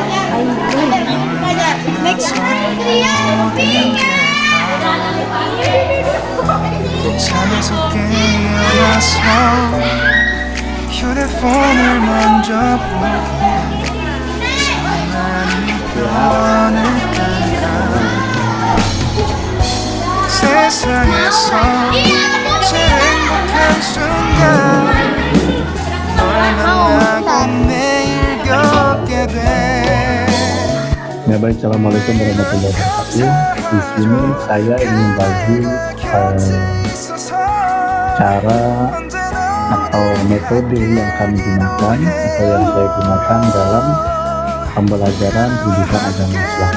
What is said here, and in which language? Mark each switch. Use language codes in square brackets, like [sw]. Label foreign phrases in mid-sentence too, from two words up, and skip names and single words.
[ko] 잠에서 깨어나서 휴대폰을 먼저 보게 많이 변했다니까 세상에서 제일 행복한 순간 널 만나고 매일 겪게 돼. [id] Ya baik, [ar] السلام عليكم ورحمة الله وبركاته. [id] Di sini saya ingin bagi cara atau metode yang kami gunakan atau yang saya gunakan dalam pembelajaran pendidikan agama Islam.